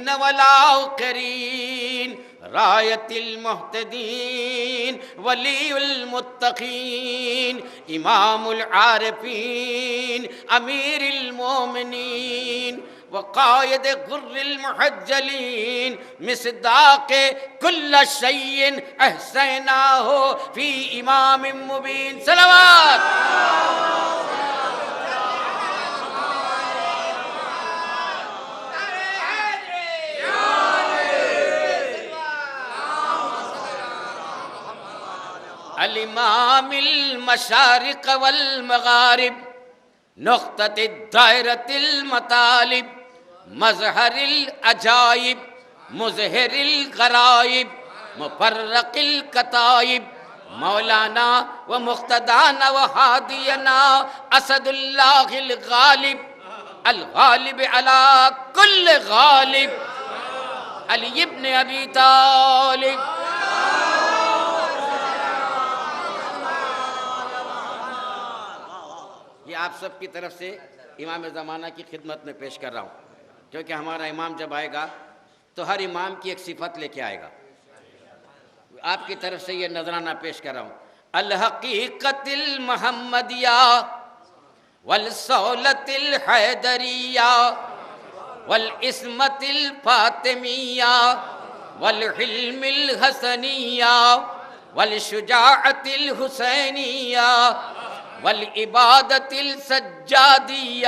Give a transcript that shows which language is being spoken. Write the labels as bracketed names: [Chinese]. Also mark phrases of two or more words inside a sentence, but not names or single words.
[Arabic] والآخرين راية المهتدين وولي المتقين إمام العارفين أمير المؤمنين وقائد الغر المحجلين مصداق كل شيء أحصيناه في إمام مبين۔ صلوات. الإمام المشارق والمغارب نقطة الدائرة المطالب مظهر العجائب مظهر الغرائب مفرق الكتائب مولانا ومقتدانا وهادينا أسد الله الغالب الغالب على كل غالب علي بن أبي طالب. [Urdu] یہ آپ سب کی طرف سے امام زمانہ کی خدمت میں پیش کر رہا ہوں، کیونکہ ہمارا امام جب آئے گا تو ہر امام کی ایک صفت لے کے آئے گا. آپ کی طرف سے یہ نذرانہ پیش کر رہا ہوں. [Arabic] الحقيقة المحمدية والصولة الحيدرية والعصمة الفاطمية و الحلم الحسنية والشجاعة الحسينية والعبادة السجادية